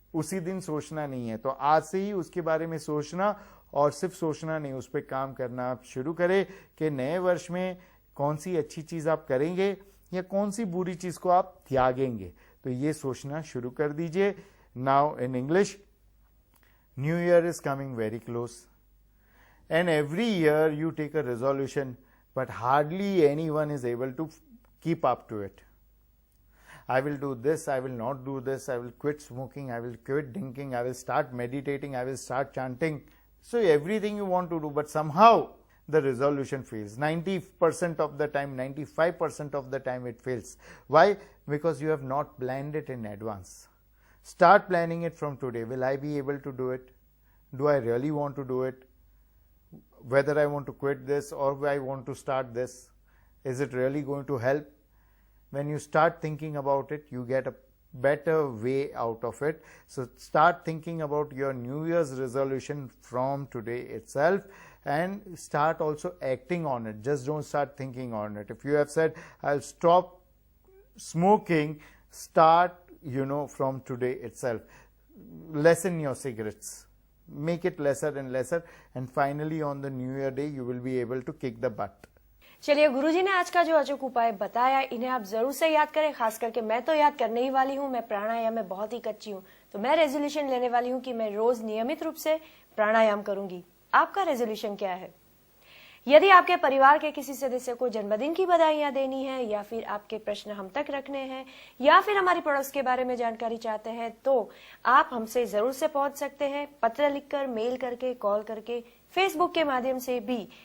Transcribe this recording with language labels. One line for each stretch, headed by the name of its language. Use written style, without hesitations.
Hindi: उसी दिन सोचना नहीं है, तो आज से ही उसके बारे में सोचना, और सिर्फ सोचना नहीं, उस पर काम करना आप शुरू करें कि नए वर्ष में कौन सी अच्छी चीज आप करेंगे या कौन सी बुरी चीज को आप त्यागेंगे। तो ये सोचना शुरू कर दीजिए।
English: Now in English, new year is coming very close and every year you take a resolution, but hardly anyone is able to keep up to it. I will do this, I will not do this, I will quit smoking, I will quit drinking, I will start meditating, I will start chanting. So everything you want to do, but somehow the resolution fails. 90% of the time, 95% of the time it fails. Why? Because you have not planned it in advance. Start planning it from today. Will I be able to do it? Do I really want to do it? Whether I want to quit this or I want to start this, is it really going to help? When you start thinking about it, you get a better way out of it. So start thinking about your New Year's resolution from today itself, and start also acting on it. Just don't start thinking on it. If you have said, I'll stop smoking, start, from today itself. Lessen your cigarettes. Make it lesser and lesser, and finally on the New Year day you will be able to kick the butt.
Hindi: चलिए, गुरुजी ने आज का जो अचूक उपाय बताया, इन्हें आप जरूर से याद करें। खास करके मैं तो याद करने ही वाली हूँ। मैं प्राणायाम में बहुत ही कच्ची हूँ, तो मैं रेजोल्यूशन लेने वाली हूँ कि मैं रोज नियमित रूप से प्राणायाम करूंगी। आपका रेजोल्यूशन क्या है? यदि आपके परिवार के किसी सदस्य को जन्मदिन की बधाइयां देनी है, या फिर आपके प्रश्न हम तक रखने हैं, या फिर हमारी पड़ोस के बारे में जानकारी चाहते हैं, तो आप हमसे जरूर से पहुंच सकते हैं, पत्र लिखकर, मेल करके, कॉल करके, फेसबुक के माध्यम से भी।